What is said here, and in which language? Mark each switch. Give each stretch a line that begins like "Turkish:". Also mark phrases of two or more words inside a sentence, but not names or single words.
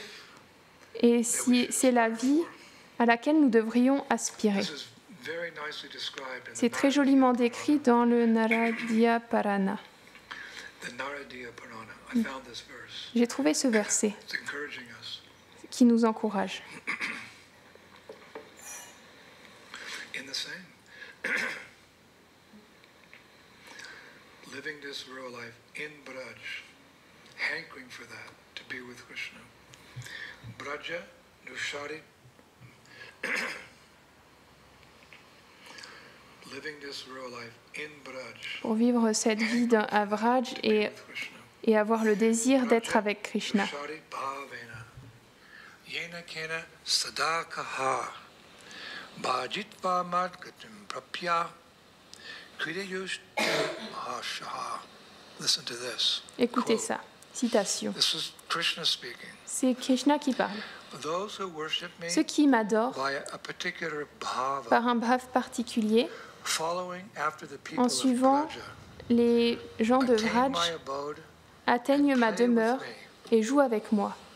French: Et c'est la vie à laquelle nous devrions aspirer. C'est très joliment décrit dans le Naradiya Parana. J'ai trouvé ce verset qui nous encourage.
English: Living this real life in Braj, hankering for that, to be with Krishna. Braja, Nushari, living this real life in Braj.
French: Pour vivre cette vie à Vraj et avoir le désir d'être avec Krishna.
Sanskrit: Yena kena sadakaha, bhajitva madgatim prapya.
French: Écoutez ça, citation. C'est Krishna qui parle. Ceux qui m'adorent par un bhava particulier, en suivant les gens de Vraj, atteignent ma demeure et jouent avec moi.